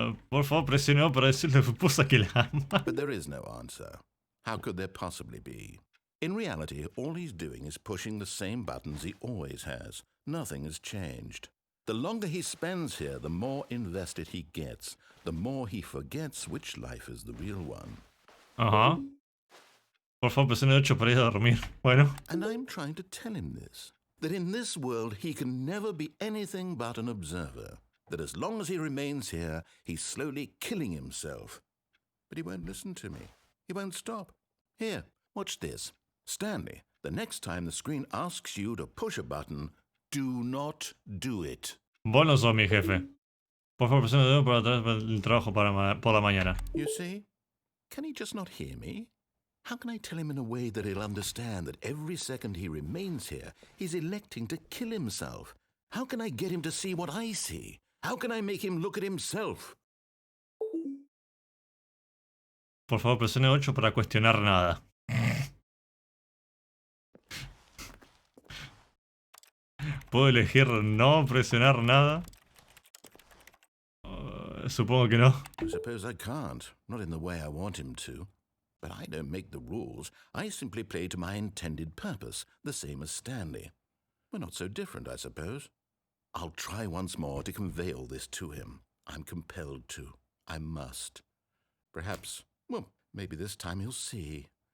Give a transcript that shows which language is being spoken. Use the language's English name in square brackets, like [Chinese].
[Spanish] Por favor, presionó para decirle a su esposa que la ama. [English] But there is no answer. How could there possibly be? In reality, all he's doing is pushing the same buttons he always has. Nothing has changed. The longer he spends here, the more invested he gets, the more he forgets which life is the real one. [Spanish] Ajá. Por favor, presione 8 para ir a dormir. Bueno. [English] And I'm trying to tell him this, that in this world he can never be anything but an observer, that as long as he remains here, he's slowly killing himself. But he won't listen to me. He won't stop. Here, watch this. Stanley, the next time the screen asks you to push a button, do not do it. [Spanish] Vos no sos mi jefe. Por favor, presione 2 para traer el trabajo por la mañana. [English] You see? Can he just not hear me? How can I tell him in a way that he'll understand that every second he remains here, he's electing to kill himself? How can I get him to see what I see? How can I make him look at himself? [Spanish] Por favor, presione 8 para cuestionar nada. ¿Puedo elegir no presionar nada? Supongo que no. [English] I suppose I can't. Not in the way I want him to. But I don't make the rules. I simply play to my intended purpose, the same as Stanley. We're not so different, I suppose. I'll try once more to convey all this to him. I'm compelled to. I must. Perhaps, well, maybe this time he'll see.